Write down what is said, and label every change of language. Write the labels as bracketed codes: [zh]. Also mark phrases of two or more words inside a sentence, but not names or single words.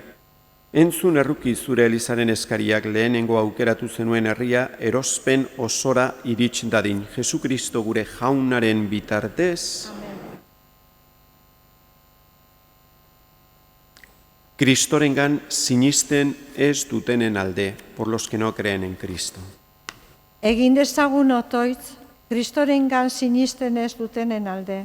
[eu] Entzun erruki zure elizaren eskariak, lehenengo aukeratu zenuen herria erospen osora irits dadin. Jesukristo gure jaunaren bitartez. Kristorengan sinisten ez dutenen alde, [es] por los que no creen en Cristo. [eu] Egin dezagun otoitz, Kristorengan sinisten ez dutenen alde.